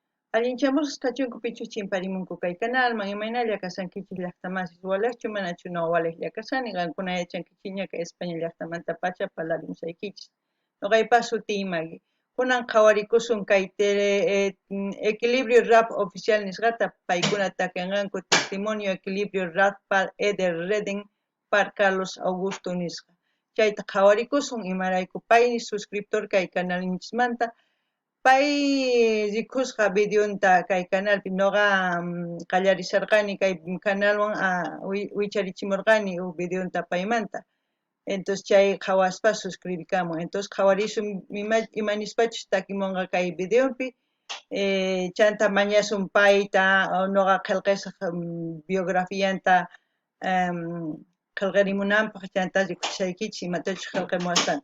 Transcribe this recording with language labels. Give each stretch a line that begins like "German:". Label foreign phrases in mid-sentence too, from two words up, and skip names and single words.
Quechua: Allinchamos kachunku pichu chimparimunku kay canalman imaynalla kasankichis llaqtamasis walachu manachu no walaqlla kasani qankuna yachankichiña kay España llaqtamanta pacha parlarimusaykichis. Noqaypas suti imagi. Kunan qhawarikusun kay Equilibrio Rap Oficial nisqata paykuna takinqanku Testimonio Equilibrio Rap par Eder Reden par Carlos Augusto nisqa. Chayta qhawarikusun imarayku pay suscriptor kay canalninchismanta pay rikusqa videonta kay canalpi noqa qallarisarqani kay canalwan wicharichimurqani videonta paymanta. Entonces chay qhawaspa suscribikamun. Entonces qhawarisun imanispachus takimunqa kay videopi chanta mañasun payta noqa qillqisaq biografianta qillqarimunanpaq chanta rikusaykichis imatachus qillqamuwasqanta.